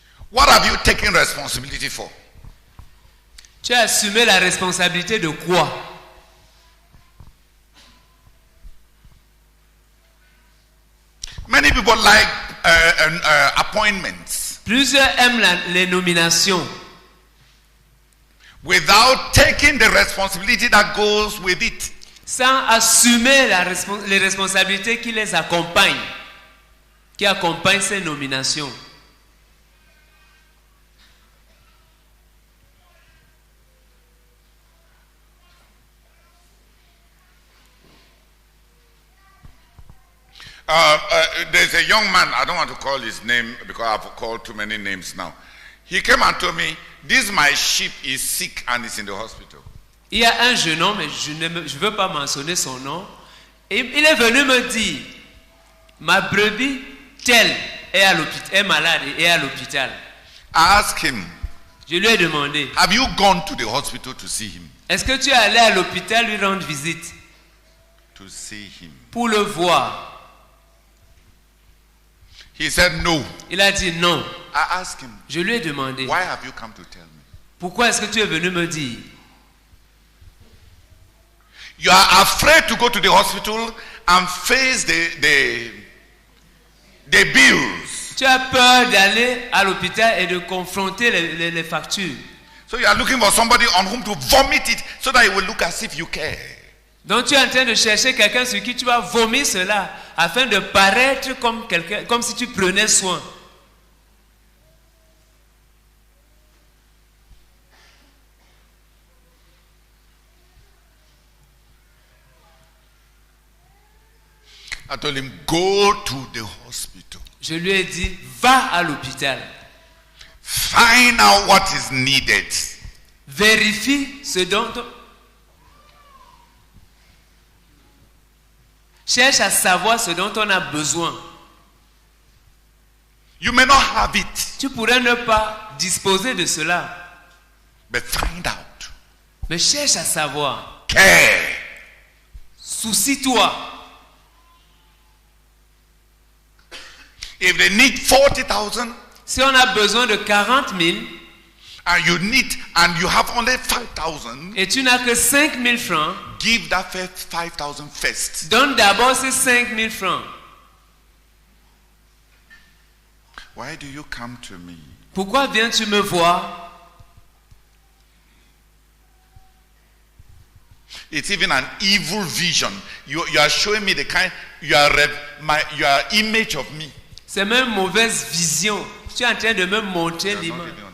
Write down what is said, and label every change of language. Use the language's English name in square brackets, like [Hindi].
[English] What have you taken responsibility for? [French] Tu as assumé la responsabilité de quoi? [English] Many people like appointments. [French] Plusieurs aiment les nominations. [English] Without taking the responsibility that goes with it. [French] Sans assumer les responsabilités qui les accompagnent. Qui accompagnent ces nominations. [English] There's a young man, I don't want to call his name because I've called too many names now. He came and told me, this my sheep is sick and is in the hospital. [French] Il y a un jeune homme, mais je ne veux pas mentionner son nom. Et il est venu me dire, ma brebis telle est malade et est à l'hôpital. [English] I asked him, [French] je lui ai demandé, [English] have you gone to the hospital to see him? [French] Est-ce que tu es allé à l'hôpital lui rendre visite? [English] To see him. [French] Pour le voir. [English] He said no. [French] Il a dit non. [English] I asked him, [French] je lui ai demandé, [English] why have you come to tell me? [French] Pourquoi est-ce que tu es venu me dire? [English] You are afraid to go to the hospital and face the bills. [French] Tu as peur d'aller à l'hôpital et de confronter les factures. [English] So you are looking for somebody on whom to vomit it so that it will look as if you care. [French] Donc tu es en train de chercher quelqu'un sur qui tu vas vomir cela afin de paraître comme si tu prenais soin. [English] I told him, go to the hospital. [French] Je lui ai dit, va à l'hôpital. [English] Find out what is needed. [French] Vérifie ce dont... Cherche à savoir ce dont on a besoin. [English] You may not have it. [French] Tu pourrais ne pas disposer de cela. [English] But find out. [French] Mais cherche à savoir. [English] Care. [French] Soucie-toi. [English] If they need 40,000, [French] si on a besoin de 40 000, [English] and you have only 5,000, [French] et tu n'as que 5 000 francs, [English] give that first 5,000 first. [French] Donne d'abord ces 5 000 francs. [English] Why do you come to me? [French] Pourquoi viens-tu me voir? [English] It's even an evil vision. You are showing me the kind, your image of me. [French] C'est même une mauvaise vision. Tu es en train de me montrer l'image.